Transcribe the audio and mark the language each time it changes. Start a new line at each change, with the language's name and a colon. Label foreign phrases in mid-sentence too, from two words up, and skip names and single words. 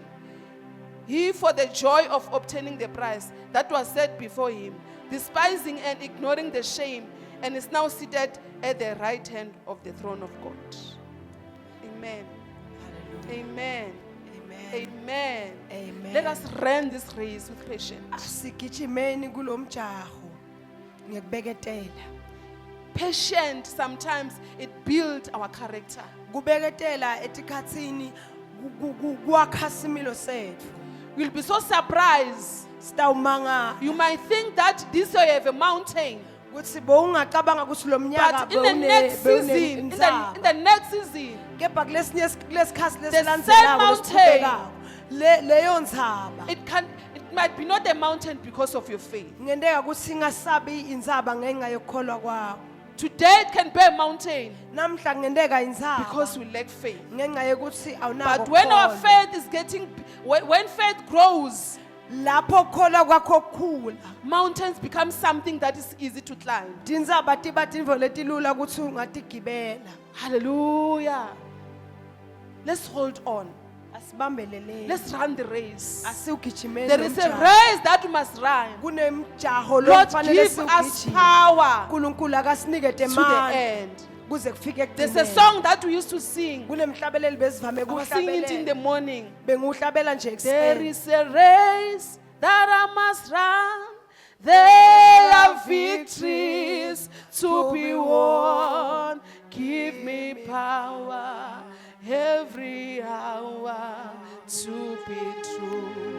English: He, for the joy of obtaining the prize that was set before him, despising and ignoring the shame, and is now seated at the right hand of the throne of God. Amen. Amen. Amen. Amen. Amen. Let us run this race with patience.
Swati: asigijimeni kulomjaho ngekubeketela
English: Patient, sometimes it builds our character.
Swati: kubeketela etikhatsini kwakha similo sethu
English: We'll be so surprised.
Swati: sitawumanga
English: You might think that this way you have a mountain,
Zulu: kuthi bowungacabanga ukuthi lo mnyaka
English: but in the next season, in the next season,
Zulu: kepha kulesikhathi
English: same
Swati: lesilandzelako
English: mountain.
Swati: lesiqhubekako leyo ndzaba
English: it might be not a mountain because of your faith.
Swati: Ngendeka ukuthi ingasabi inzaba ngenxa yokukholwa kwawo.
English: Today it can be a mountain
Swati: Namhla ngendeka inzaba
English: because we lack faith.
Zulu: ngenxa yokuthi awunako.
English: But when our faith is when faith grows,
Zulu: lapho kukholwa kwakho kukhula,
English: mountains become something that is easy to climb.
Swati: tinzaba tiba tinvo letilula ukuthi ungatigibela.
English: Hallelujah. Let's hold on.
Swati: Asibambelele.
English: Let's run the race.
Swati: Asiugijimeni.
English: There is a race that we must run.
Swati: Kunemjaho
English: Lord,
Swati: lokufanele
English: give us
Swati: siwugijime.
English: power
Zulu: uNkulunkulu akasinike
English: to the
Swati: temandla
English: end.
Zulu: kuze kufike
English: There's a
Zulu: ekugcineni.
English: song that we used to sing.
Swati: Kunemhlabeleli bezivame
English: I was singing it in the
Zulu: ukuhlabela.
English: morning.
Swati: Benguhlabela nje
English: There
Zulu: ekuseni.
English: is a race that I must run. There are victories to be won. Give me power every hour to be true.